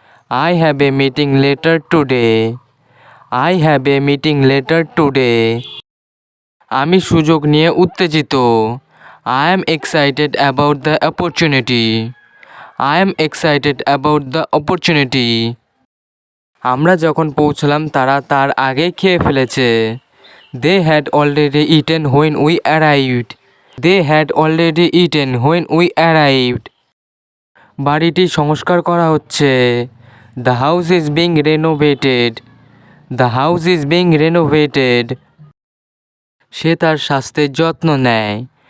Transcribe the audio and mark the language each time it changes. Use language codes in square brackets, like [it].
[en] I have a meeting later today. I have a meeting later today. [bn] আমি সুযোগ নিয়ে উত্তেজিত। [en] I am excited about the opportunity. I am excited about the opportunity. [bn] আমরা যখন পৌঁছলাম তারা তার আগে খেয়ে ফেলেছে। [en] They had already eaten when we arrived. They had already eaten when we arrived. [bn] বাড়িটি সংস্কার করা হচ্ছে। [en] The house is being renovated. The house is being renovated. [bn] সে তার স্বাস্থ্যের যত্ন নেয়।